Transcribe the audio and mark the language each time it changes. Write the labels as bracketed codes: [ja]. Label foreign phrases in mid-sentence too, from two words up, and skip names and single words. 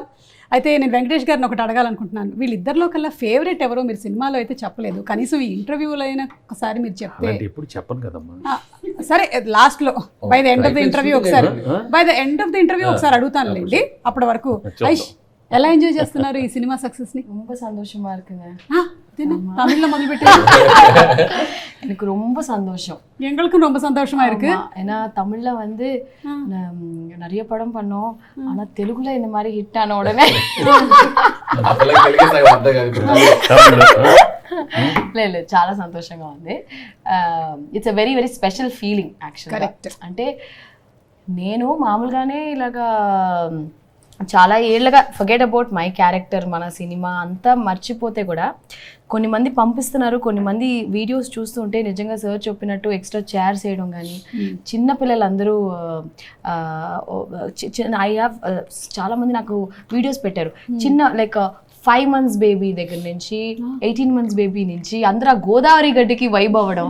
[te] అయితే నేను వెంకటేష్ గారిని ఒకటి అడగాలనుకుంటున్నాను, వీళ్ళిద్దరిలో కల్లా ఫేవరెట్ ఎవరో మీరు సినిమాలో అయితే చెప్పలేదు, కనీసం ఈ ఇంటర్వ్యూలో అయినా ఒకసారి మీరు చెప్తే. ఇప్పుడు చెప్పను కదమ్మా, సరే లాస్ట్ లో [en] by the end of the interview [te] ఒకసారి అడుగుతానులేండి. అప్పటి వరకు ఎలా ఎంజాయ్ చేస్తున్నారు ఈ సినిమా సక్సెస్ ని? [ta] ரொம்ப சந்தோஷமா இருக்குங்க. தமிழ்ல முதல் பெற்று எனக்கு ரொம்ப சந்தோஷம். எங்களுக்கும் ரொம்ப சந்தோஷமா இருக்கு. ஏன்னா தமிழ்ல வந்து நிறைய படம் பண்ணோம், ஆனா தெலுங்குல இந்த மாதிரி ஹிட் ஆன உடனே [te] లేదు చాలా సంతోషంగా ఉంది. [en] it's a very very special feeling actually. [te] అంటే నేను మామూలుగానే ఇలాగా చాలా ఏళ్ళగా [en] forget about my character, [te] మన సినిమా అంతా మర్చిపోతే కూడా కొన్ని మంది పంపిస్తున్నారు, కొన్ని మంది వీడియోస్ చూస్తూ ఉంటే నిజంగా సార్ చెప్పినట్టు [en] extra chairs [te] వేయడం కానీ, చిన్న పిల్లలందరూ [en] I have [te] చాలా మంది నాకు వీడియోస్ పెట్టారు, చిన్న [en] like 5 months baby [te] దగ్గర నుంచి [en] 18 months baby [te] నుంచి అందరూ గోదావరి గడ్డికి వైబ్ అవ్వడం.